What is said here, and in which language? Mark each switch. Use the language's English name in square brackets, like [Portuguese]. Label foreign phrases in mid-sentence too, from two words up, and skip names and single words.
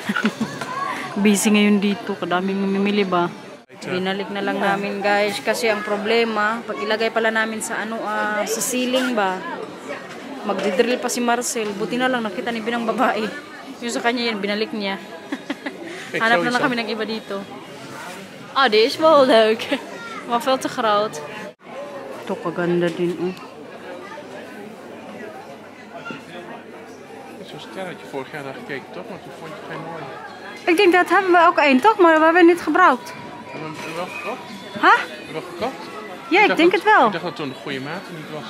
[Filipino] Busy ngayon dito. Kadaming mamimili ba? Binalik na lang namin, guys. Kasi ang problema, pag ilagay pala namin sa sa ceiling ba, magdidrill pa si Marcel. Buti na lang nakita ni Binang babae. Yung sa kanya yan, binalik niya. Hanap na lang kami ng iba dito. [Dutch] Ah, die is wel leuk. Maar veel te groot. [Filipino] Ito, kaganda din, oh. [Dutch] Zo'n stelletje vorig jaar naar gekeken, toch? Maar toen vond je het geen mooi. Ik denk dat hebben we ook één, toch? Maar we hebben het niet gebruikt. Hebben we hem wel gekocht? Huh? Hebben we wel gekocht? Ja, ik denk het wel. Ik dacht dat het toen de goede maat niet was.